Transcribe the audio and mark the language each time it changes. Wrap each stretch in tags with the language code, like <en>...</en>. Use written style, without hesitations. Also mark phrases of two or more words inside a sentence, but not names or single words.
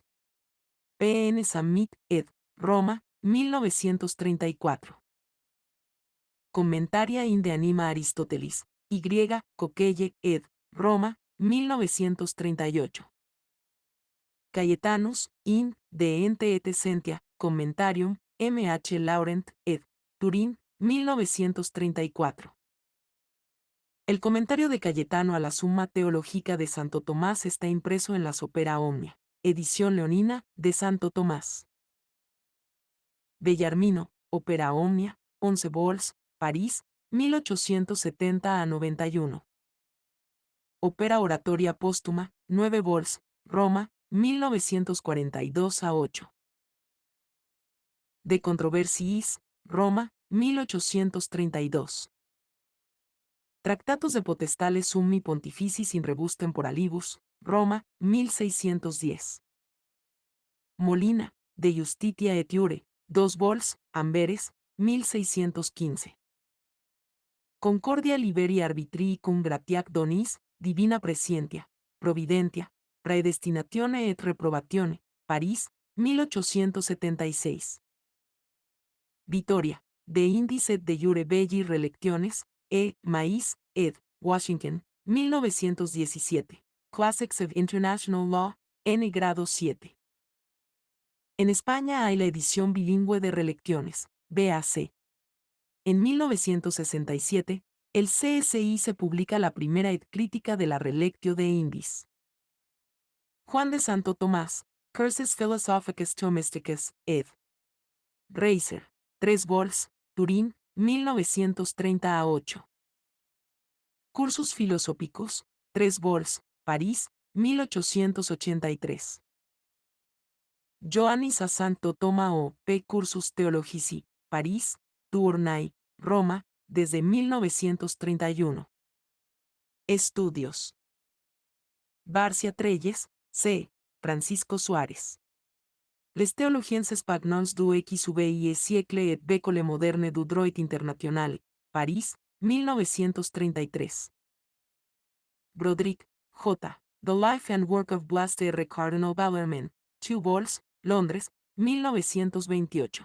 <es>P.N. Sammit, ed. Roma, 1934. Commentaria in de Anima Aristotelis, Y. Coquelle, ed. Roma, 1938. Cayetanus, in, de Ente et Essentia, Commentarium, M.H. Laurent, ed. Turín, 1934. El comentario de Cayetano a la Summa Theologica de Santo Tomás está impreso en la Opera Omnia, edición leonina, de Santo Tomás. Bellarmino, Opera Omnia, 11 vols, París, 1870 a 91. Opera Oratoria Póstuma, 9 vols, Roma, 1942 a 8. De Controversiis, Roma, 1832. Tractatus de Potestales Summi Pontificis in Rebus Temporalibus, Roma, 1610. Molina, de Justitia et Iure, 2 vols, Amberes, 1615. Concordia liberi arbitrii cum gratiac donis, divina prescientia, providentia, praedestinatione et reprobatione, París, 1876. Vitoria, de Indice et de Jure Belli Relectiones, Maíz, ed. Washington, 1917. Classics of International Law, N. grado 7. En España hay la edición bilingüe de Relecciones, BAC. En 1967, el CSI se publica la primera ed crítica de la Relectio de Indis. Juan de Santo Tomás, Cursus Philosophicus Thomisticus, ed. Reiser, 3 vols, Turín, 1930-8. Cursus Filosóficos, 3 vols, París, 1883. Joannis a Santo Tomao, P. Cursus Theologici, París, Tournai, Roma, desde 1931. Estudios. Barcia Treyes, C. Francisco Suárez. Les théologiens espagnols du XVIe siècle et bécole moderne du droit international, París, 1933. Broderick, J. The Life and Work of Blas R. Cardinal Bellarmine, 2 vols, Londres, 1928.</es>